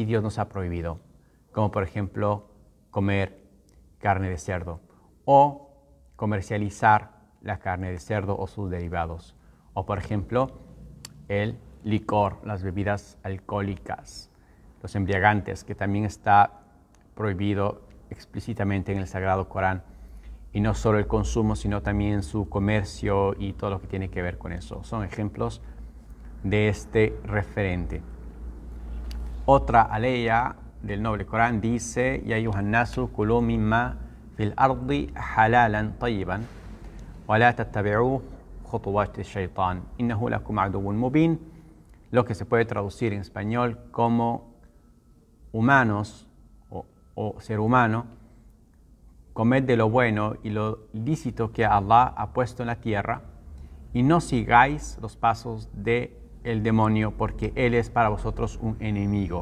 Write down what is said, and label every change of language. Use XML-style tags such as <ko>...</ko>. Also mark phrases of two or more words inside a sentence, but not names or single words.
<es>Dios nos ha prohibido, como por ejemplo comer carne de cerdo o comercializar la carne de cerdo o sus derivados, o por ejemplo el licor, las bebidas alcohólicas, los embriagantes, que también está prohibido explícitamente en el Sagrado Corán, y no solo el consumo, sino también su comercio y todo lo que tiene que ver con eso. Son ejemplos de este referente. Otra aleya del noble Corán dice:</es> <ar>يا أيها الناس كلوا مما في الأرض حلالا طيبا ولا تتبعوا خطوات الشيطان إنه لكم عدو مبين,</ar> <es>lo que se puede traducir en español como: humanos o ser humano, comed de lo bueno y lo lícito que Allah ha puesto en la tierra, y no sigáis los pasos del demonio, porque él es para vosotros un enemigo.</es>